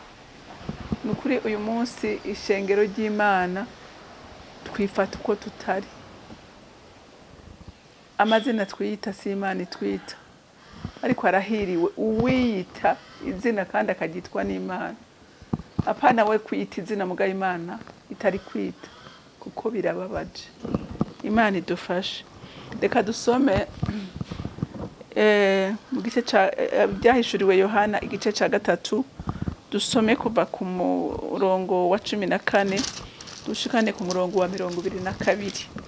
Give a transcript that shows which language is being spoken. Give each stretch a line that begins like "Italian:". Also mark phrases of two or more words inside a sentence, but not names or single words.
Rundi: Nukuri uyu munsi ishengero ry'Imana twifata uko tutari. Amazina twiyita si Imana itwita, ariko arahiriwe uwiyita izina kandi akagitwa n'Imana. Apana we kwiyita izina muga Imana itari kwita, kuko birababaje. Imana idufashe. Reka dusome mu gice byahishuriwe Yohana igice ca 3, dusome kuva ku murongo wa 14 dushikane ku murongo wa 22.